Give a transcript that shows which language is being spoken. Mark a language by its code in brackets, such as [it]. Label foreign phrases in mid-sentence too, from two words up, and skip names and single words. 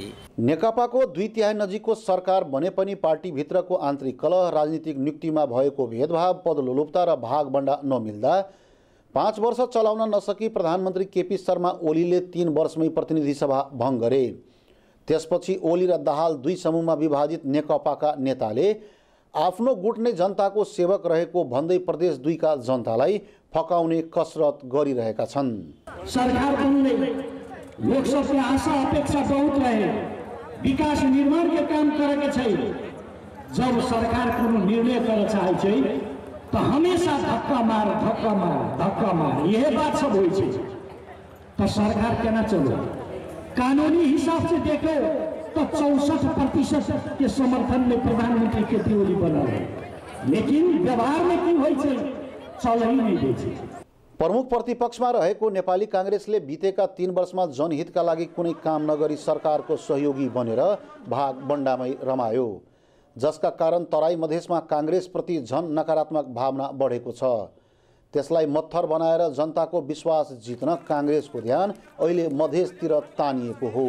[ne] नेकपाको 2/3 नजिकको सरकार बने पनि पार्टीभित्रको आन्तरिक कलह, राजनीतिक नियुक्तिमा भएको भेदभाव, पदलोलुप्ता र भागबण्डा नमिल्दा 5 वर्ष चलाउन नसकी प्रधानमन्त्री केपी शर्मा ओलीले 3 वर्षमै प्रतिनिधि सभा भङ्ग गरे। त्यसपछि ओली र दाहाल 2 समूहमा विभाजित नेकपाका नेताले आफ्नो गुट नै जनताको सेवक रहेको भन्दै प्रदेश 2 का जनतालाई फकाउने कसरत गरिरहेका छन्। [mai] सरकार बनने लोग सबसे आशा अपेक्षा बहुत रहे, विकास निर्माण के काम करे छै। जब सरकार कोनो निर्णय करे चाहे छै तो हमेशा धक्का मार यह बात सब होइ छै। तो सरकार केना चलो? कानूनी हिसाब से देखो तो 64% के समर्थन में प्रधानमंत्री केपी ओली बनल है, लेकिन व्यवहार में की होइ छै? चल ही नहीं दै छै। [ne] प्रमुख प्रतिपक्षमा रहेको नेपाली कांग्रेसले बितेका 3 वर्षमा जनहितका लागि कुनै काम नगरी सरकारको सहयोगी बनेर भागबण्डामै रमायो, जसका कारण तराई मधेसमा कांग्रेसप्रति झन नकारात्मक भावना बढेको छ। त्यसलाई मत्थर बनाएर जनताको विश्वास जित्न कांग्रेसको ध्यान अहिले मधेसतिर तानिएको हो।